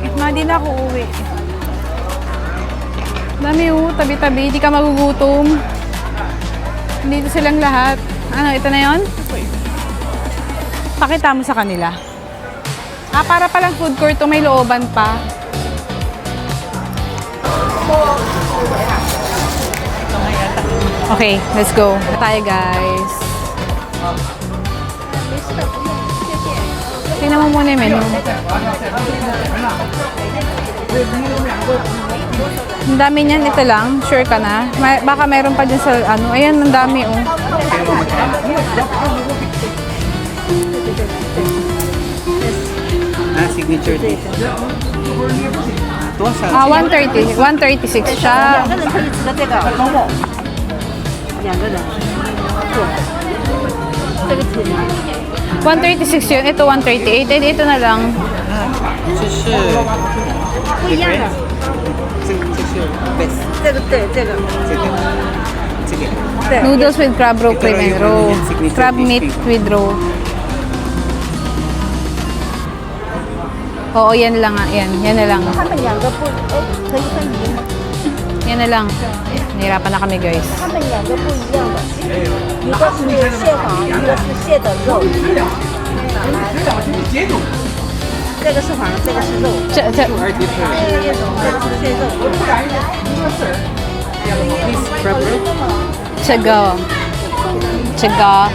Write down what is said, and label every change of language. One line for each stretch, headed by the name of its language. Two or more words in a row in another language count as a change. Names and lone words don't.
Filipino: Hindi na ako uwi. Dami tabi-tabi, di ka magugutom. Dito silang lahat. Ano, ito na yon? Pakita mo sa kanila. Para palang food court to, may looban pa.
English: Okay, let's go.
Filipino: Tayo guys. Tingnan mo muna yung menu. Ang dami niyan, ito lang. Sure ka na? Baka meron pa dyan sa ano. Ayan, ang dami oh.
English: Signature dish.
Filipino: 130. 136 siya. 136 yun. Ito 138. And ito na lang.
Chinese: 这是不一样的。这是 best。这个。
English: Noodles with crab roe cream and roe. Crab meat with roe.
Filipino: Oo, yan lang nga. Yan na lang. Yan na lang. Nahirapan na kami, guys.
Chinese: 它们两个不一样的，一个是蟹黄，一个是蟹的肉。这个是黄，这个是肉。这个是蟹肉。
Filipino: Tsaga.